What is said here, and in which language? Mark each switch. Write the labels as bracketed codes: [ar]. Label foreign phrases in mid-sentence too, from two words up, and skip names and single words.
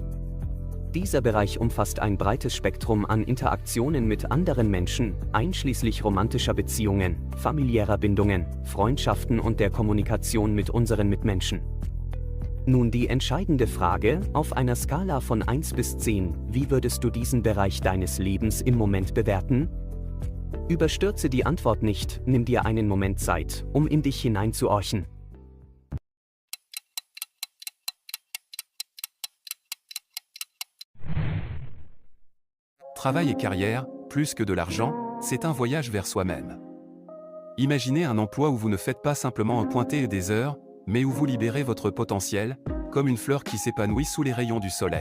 [de] Dieser Bereich umfasst ein breites Spektrum an Interaktionen mit anderen Menschen, einschließlich romantischer Beziehungen, familiärer Bindungen, Freundschaften und der Kommunikation mit unseren Mitmenschen. Nun die entscheidende Frage, auf einer Skala von 1 bis 10, wie würdest du diesen Bereich deines Lebens im Moment bewerten? Überstürze die Antwort nicht, nimm dir einen Moment Zeit, um in dich hineinzuhorchen. [fr] Travail et carrière, plus que de l'argent, c'est un voyage vers soi-même. Imaginez un emploi où vous ne faites pas simplement pointer des heures, mais où vous libérez votre potentiel, comme une fleur qui s'épanouit sous les rayons du soleil.